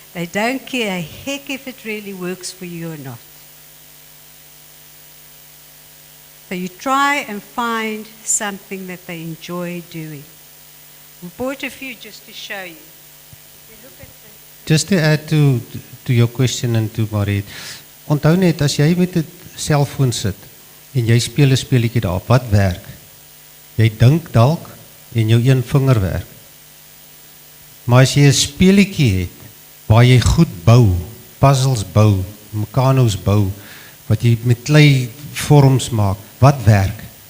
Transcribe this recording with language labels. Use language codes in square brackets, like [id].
[en] They don't care a heck if it really works for you or not. So you try and find something that they enjoy doing. We bought a few just to show you. If you look at the Just to add to your question and to Mariette. [af] Onthou net, as jy met 'n selfoon sit en jy speel 'n speletjie daarop, wat werk? Jy dink dalk en jou een vinger werk. Maar as jy 'n speletjie het waar jy goed bou, puzzles bou, mechanos bou, wat jy met klei vorms maak, wat werk?